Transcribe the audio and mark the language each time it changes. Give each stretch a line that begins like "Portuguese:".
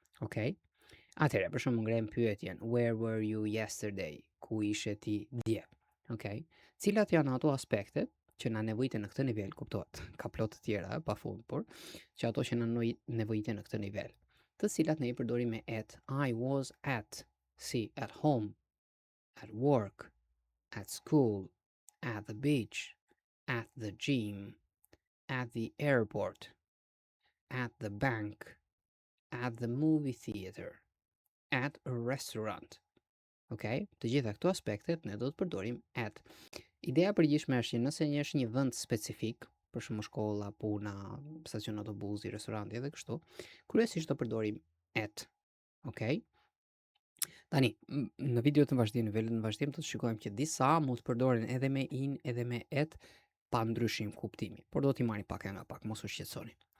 Albanian: Okej? Atëherë, për shembull, ngrem pyetjen,
English: where were you yesterday?
Albanian: Ku ishe ti dje? Okej? Cilat janë ato aspektet që na nevojiten në këtë nivel, kuptohet, ka plot të tjera pafund, por që ato që na nevojiten në këtë nivel, të cilat ne i përdorim me at.
English: I was at, si at home, at work, at school, at the beach, at the gym, at the airport, at the bank, at the movie theater, at a restaurant. Okay?
Albanian: Të gjitha këto aspektet ne do të përdorim at. Ideja përgjithshme është që nëse një është një vend specifik, për shembull shkolla, puna, stacion autobusi, restoranti edhe kështu, kryesisht do përdorim at. Okay? Tani, në video të vazhdim, në nivelin në vazhdim do të shikojmë që disa mund të përdoren edhe me in edhe me at pa ndryshim kuptimi, por do t'i marrim pak nga pak, mos u shqetësoni.